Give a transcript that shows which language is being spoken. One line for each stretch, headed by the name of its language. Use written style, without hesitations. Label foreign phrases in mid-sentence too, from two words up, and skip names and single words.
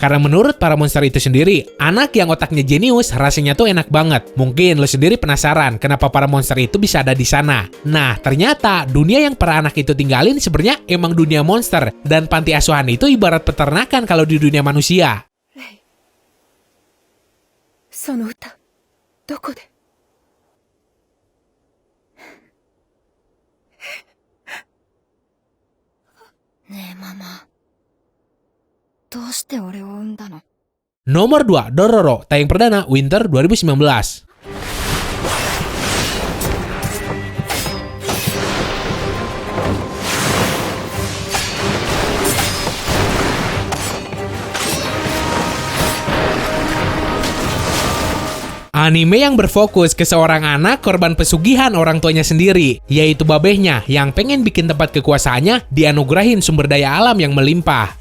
Indonesian: Karena menurut para monster itu sendiri, anak yang otaknya jenius rasanya tuh enak banget. Mungkin lu sendiri penasaran kenapa para monster itu bisa ada di sana. Nah, ternyata dunia yang para anak itu tinggalin sebenarnya emang dunia monster, dan panti asuhan itu ibarat peternakan kalau di dunia manusia.
Japanese: Rei, その歌、どこで? ねえ、ママ. どうして俺を産んだの?
Indonesian: Nomor 2, Dororo, tayang perdana Winter 2019. Anime yang berfokus ke seorang anak korban pesugihan orang tuanya sendiri, yaitu babehnya yang pengen bikin tempat kekuasaannya dianugerahin sumber daya alam yang melimpah.